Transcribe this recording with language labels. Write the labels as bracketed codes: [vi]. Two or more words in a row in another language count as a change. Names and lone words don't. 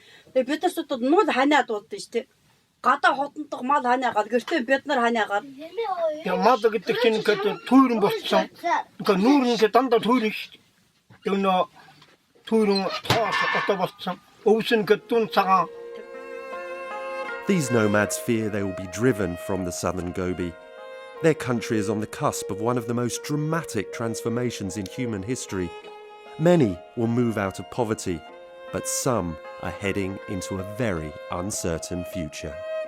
[mn] Тэгээ бид нар ч одоо нуул ханаад болдсон шүү дээ. Гадаа хотондох мал ханаагаад гэртээ бид нар ханаагаад. Тэгээ мал гэдэг чинь ингээ түүрэн болцсон. Ингээ нүүр ингээ дандаа түүрэн шүү дээ. Тэр нөө түүрэн тоос одоо болцсон. Өвс ингээ дүн цагаан. [en] These nomads fear they will be driven from the southern Gobi. Their country is on the cusp of one of the most dramatic transformations in human history. Many will move out of poverty, but some are heading into a very uncertain future.